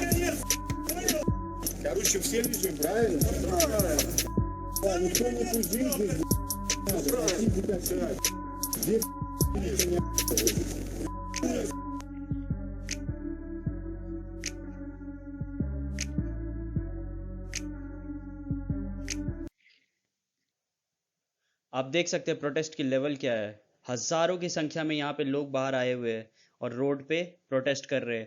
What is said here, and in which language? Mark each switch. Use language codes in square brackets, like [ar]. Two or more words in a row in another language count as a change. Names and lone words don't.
[ru] Короче, все лежим, правильно? Да, никто не пуздит здесь. Здесь [hi] आप देख सकते हैं प्रोटेस्ट की लेवल क्या है। हजारों की संख्या में यहाँ पे लोग बाहर आए हुए हैं और रोड पे प्रोटेस्ट कर रहे हैं।